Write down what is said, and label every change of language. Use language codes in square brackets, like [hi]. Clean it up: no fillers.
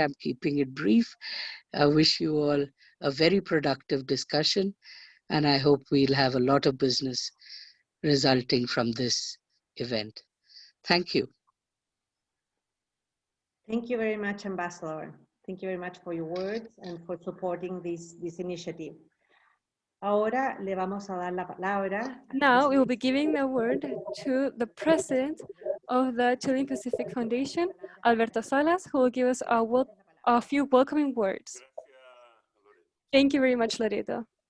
[en] I'm keeping it brief. I wish you all a very productive discussion, and I hope we'll have a lot of business resulting from this event. Thank you. Thank you very much, Ambassador. Thank you very much for your words and for supporting this initiative. [es] Ahora le vamos a dar la palabra. [en] Now we will be giving the word to the president of the Chilean Pacific Foundation, Alberto Salas, who will give us a few welcoming words. Thank you very much, Loreto.